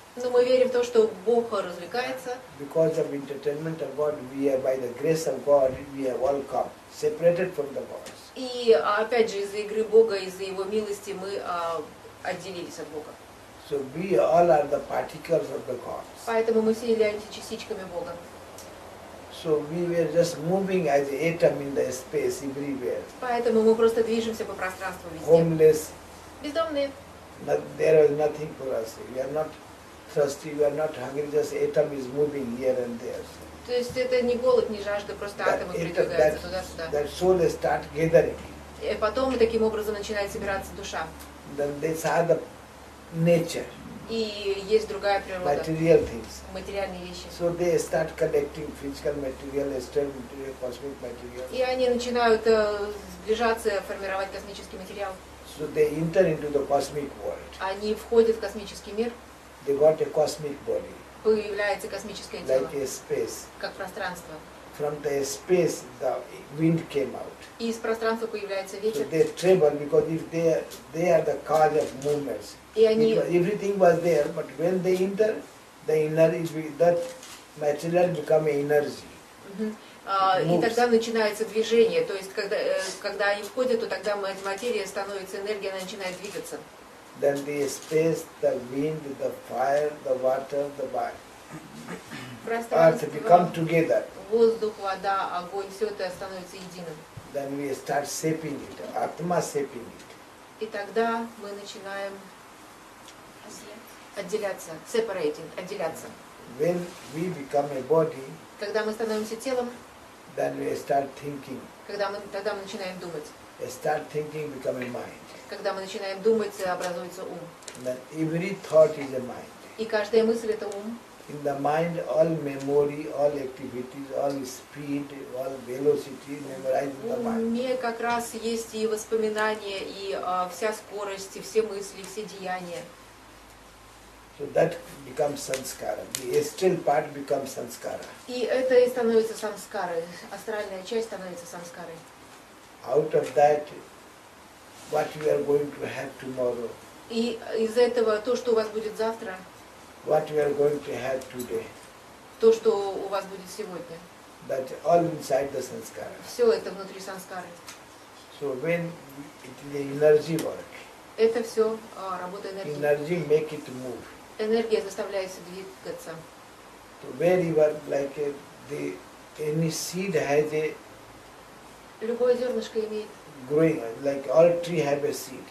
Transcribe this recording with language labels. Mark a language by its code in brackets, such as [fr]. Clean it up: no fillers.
[ru] Но мы верим в то, что Бог развлекается. [en] Because of entertainment of God, we are by the grace of God, we have all come, separated from the gods. [ru] И опять же из-за игры Бога, из-за Его милости мы отделились от Бога. [en] So we all are the particles of the gods. [ru] Поэтому мы все являемся частичками Бога. [en] So we were just moving as an atom in the space everywhere. [ru] Поэтому мы просто движемся по пространству везде. [en] Homeless. [ru] Бездомные. [en] There was nothing for us. We are not thirsty, we are not hungry, just atom is moving here and there. [ru] То есть это не голод, не жажда, просто атомы передвигаются туда-сюда. [en] That soul start gathering. [ru] И потом таким образом начинает собираться душа. [en] Then they saw the nature. [ru] И есть другая природа. [en] Material things. [ru] Материальные вещи. [en] So they start collecting physical material, astral material, cosmic material. [ru] И они начинают сближаться, формировать космический материал. [en] So they enter into the cosmic world. [ru] Они входят в космический мир. [en] They got a cosmic body. [ru] Появляется космическое тело. [en] Like a space. [ru] Как пространство. [en] From the space, the wind came out. [ru] И из пространства появляется ветер. [en] So they travel because if they are the cause of movements. [ru] И они... [en] Everything was there, but when they enter, the energy, that material become energy. [ru] И тогда начинается движение. То есть, когда они входят, то тогда материя становится энергией, она начинает двигаться. [en] Then the space, the wind, the fire, the water, the earth become together. [ru] Воздух, вода, огонь, все это становится единым. [en] Then we start shaping it, Atma shaping it. [ru] И тогда мы начинаем отделяться, separating, отделяться. [en] When we become a body, [ru] когда мы становимся телом, [en] then we start thinking. [ru] Тогда мы начинаем думать. [en] Start thinking, become a mind. [ru] Когда мы начинаем думать, образуется ум. [en] Then every thought is a mind. [ru] И каждая мысль это ум. [en] In the mind, all memory, all activities, all speed, all velocity memorized in the mind. [ru] В уме как раз есть и воспоминания, и вся скорость, и все мысли, все деяния. [en] So that becomes sanskara. The astral part becomes sanskara. [ru] И это и становится самскарой. Астральная часть становится самскарой. [en] Out of that, what you are going to have tomorrow. [ru] И из этого то, что у вас будет завтра. [en] What you are going to have today. [ru] То, что у вас будет сегодня. [en] That all inside the sanskara. [ru] Все это внутри самскары. [en] So when it is energy work. [ru] Это все работа энергии. [en] Energy make it move. [ru] Энергия заставляет двигаться. [en] So wherever like any seed has a [ru] любое зернышко имеет [en] growing, like all tree have a seed.